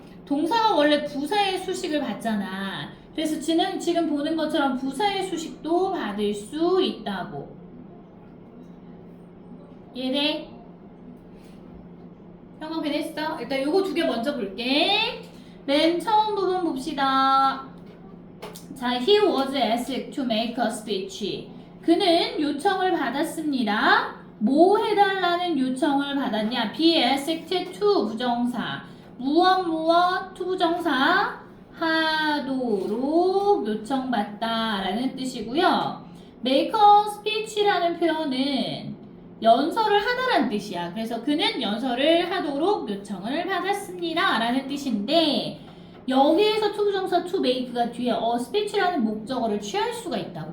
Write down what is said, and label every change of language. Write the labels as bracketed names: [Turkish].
[Korean] 동사가 원래 부사의 수식을 받잖아. 그래서 지금 보는 것처럼 부사의 수식도 받을 수 있다고. 이해돼? 형광 변했어? 일단 요거 두 개 먼저 볼게. 맨 처음 부분 봅시다. [English] 자, he was asked to make a speech. [Korean] 그는 요청을 받았습니다. 뭐 해달라는 요청을 받았냐? be asked to 부정사. 무엇 to 부정사 하도록 요청받다라는 뜻이고요. make a speech라는 표현은 연설을 하다라는 뜻이야. 그래서 그는 연설을 하도록 요청을 받았습니다 라는 뜻인데 여기에서 to 부정사 to make가 뒤에 speech라는 목적어를 취할 수가 있다고.